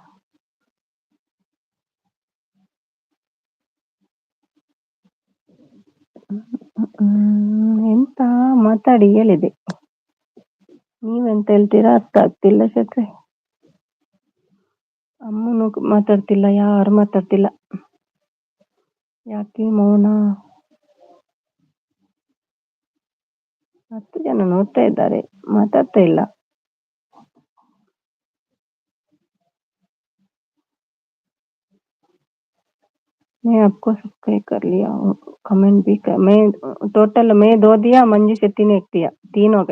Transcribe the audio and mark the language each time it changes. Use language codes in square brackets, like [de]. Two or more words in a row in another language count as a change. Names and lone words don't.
[kn] ಎಂತ ಮಾತಾಡಿ ಹೇಳಿದೆ, ನೀವೆಂತ ಹೇಳ್ತೀರಾ ಅರ್ಥ ಆಗ್ತಿಲ್ಲ ಶೆಟ್ರೆ. ಅಮ್ಮನು ಮಾತಾಡ್ತಿಲ್ಲ, ಯಾರು ಮಾತಾಡ್ತಿಲ್ಲ. ಯಾಕೆ ಮೌನ? 10 ಜನ ನೋಡ್ತಾ ಇದ್ದಾರೆ, ಮಾತಾಡ್ತಾ ಇಲ್ಲ. [hi] मैं आपको सब्सक्राइब कर लिया हूँ, कमेंट भी कर। मैं टोटल मैं 2 दिया, मंजू शेट्टी ने 1 दिया, 3 हो गए।